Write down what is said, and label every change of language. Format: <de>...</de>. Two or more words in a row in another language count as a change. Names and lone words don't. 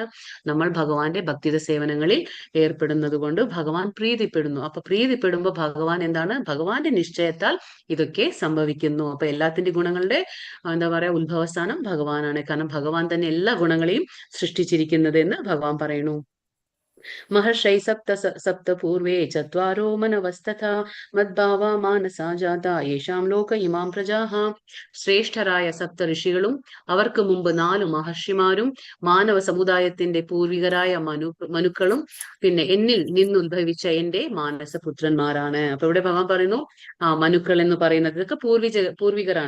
<ml>നമ്മൾ ഭഗവാന്റെ ഭക്തിത സേവനങ്ങളിൽ ഏർപ്പെടുന്നത് കൊണ്ട് ഭഗവാൻ പ്രീതിപ്പെടുന്നു. അപ്പൊ പ്രീതിപ്പെടുമ്പോ ഭഗവാൻ എന്താണ്? ഭഗവാന്റെ നിശ്ചയത്താൽ ഇതൊക്കെ സംഭവിക്കുന്നു. അപ്പൊ എല്ലാത്തിന്റെ ഗുണങ്ങളുടെ ഉത്ഭവസ്ഥാനം ഭഗവാനാണ്. കാരണം ഭഗവാൻ തന്നെ എല്ലാ ഗുണങ്ങളെയും സൃഷ്ടിച്ചിരിക്കുന്നത് എന്ന് ഭഗവാൻ പറയുന്നു.</ml> <sa>महर्षै सप्त पूर्वे चत्वारो मनवस्तथा मद्भावा मानसा जाता येषां लोक इमां प्रजाः.</sa> <ml>ശ്രേഷ്ഠരായ സപ്ത ഋഷികളും അവർക്ക് മുമ്പ് 4 മഹർഷിമാരും മാനവ സമുദായത്തിന്റെ പൂർവികരായ മനുക്കളും പിന്നെ എന്നിൽ നിന്നുദ്ഭവിച്ച എന്റെ മാനസപുത്രന്മാരാണ്. അപ്പൊ ഇവിടെ ഭഗവാൻ പറയുന്നു മനുക്കൾ എന്ന് പറയുന്നത് ഇതൊക്കെ പൂർവികരാണ്.</ml>